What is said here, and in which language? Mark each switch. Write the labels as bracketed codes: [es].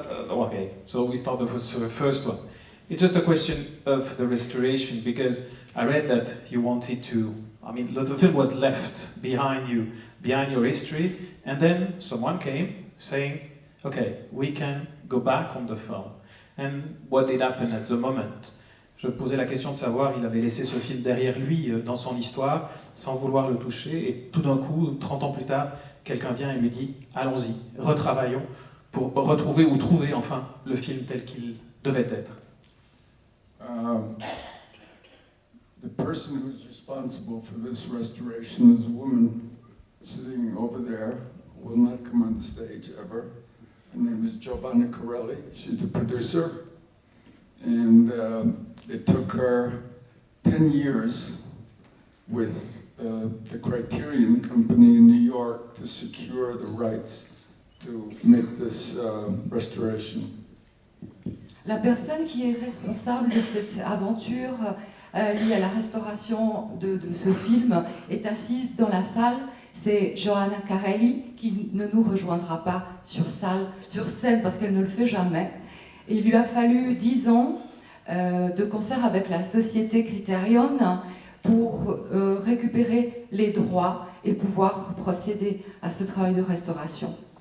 [en] Okay, so we start with the first one. It's just a question of the restoration, because I read that you wanted to, I mean, the film was left behind you, behind your history, and then someone came saying, okay, we can go back on the film. And what did happen at the moment? [fr] Je posais la question de savoir, il avait laissé ce film derrière lui, dans son histoire, sans vouloir le toucher, et tout d'un coup, 30 ans plus tard, quelqu'un vient et lui dit, allons-y, retravaillons, pour retrouver ou trouver enfin le film tel qu'il devait être. [en] The person who's responsible for this restoration is a woman sitting over there, will not come on the stage ever. Her name is Giovanna Corelli. She's the producer. And it took her 10 years with the Criterion Company in New York to secure the rights to make this restoration. [fr] La personne qui est responsable de cette aventure liée à la restauration de ce film est assise dans la salle. C'est Johanna Carelli qui ne nous rejoindra pas sur scène parce qu'elle ne le fait jamais. Et il lui a fallu 10 ans de concert avec la société Criterion pour récupérer les droits et pouvoir procéder à ce travail de restauration.